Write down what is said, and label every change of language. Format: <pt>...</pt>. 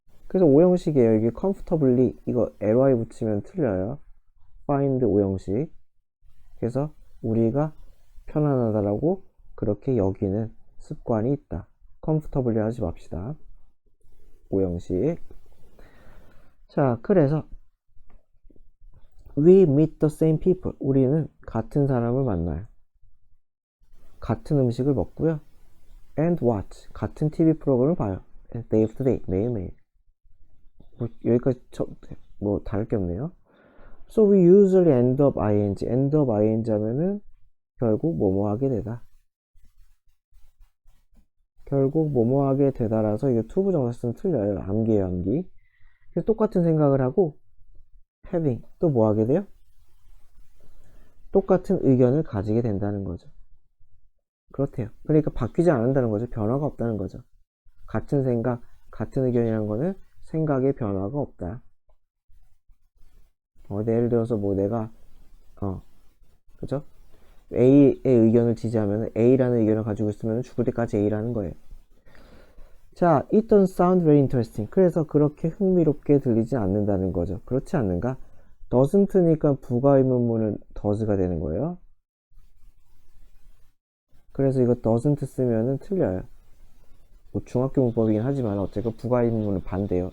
<ko>그래서 오형식이에요. 이게 comfortably, 이거 ly 붙이면 틀려요. find 오형식. 그래서 우리가 편안하다라고 그렇게 여기는 습관이 있다. comfortably 하지 맙시다. 오형식. 자, 그래서</ko> <en>we meet the same people.</en> <ko>우리는 같은 사람을 만나요. 같은 음식을 먹고요.</ko> <en>and watch.</en> <ko>같은 TV 프로그램을 봐요.</ko> <en>day after day.</en> <ko>매일매일. 여기까지 다를 게 없네요.</ko> <en>So we usually end up ing.</en> <ko>end up ing 하면은 결국 뭐뭐 하게 되다. 결국 뭐뭐 하게 되다라서 이게 to 부정사 쓰면 틀려요. 암기예요, 암기. 그래서 똑같은 생각을 하고 having, 또 뭐 하게 돼요? 똑같은 의견을 가지게 된다는 거죠. 그렇대요. 그러니까 바뀌지 않는다는 거죠. 변화가 없다는 거죠. 같은 생각, 같은 의견이라는 거는 생각의 변화가 없다. 예를 들어서 내가 그죠? A의 의견을 지지하면 A라는 의견을 가지고 있으면 죽을 때까지 A라는 거예요.</ko> <en>자, it don't sound very interesting.</en> <ko>그래서 그렇게 흥미롭게 들리지 않는다는 거죠. 그렇지 않는가? doesn't니까 부가의문문은 does가 되는 거예요. 그래서 이거 doesn't 쓰면은 틀려요. 중학교 문법이긴 하지만 어쨌건 부가의문문은 반대예요.</ko>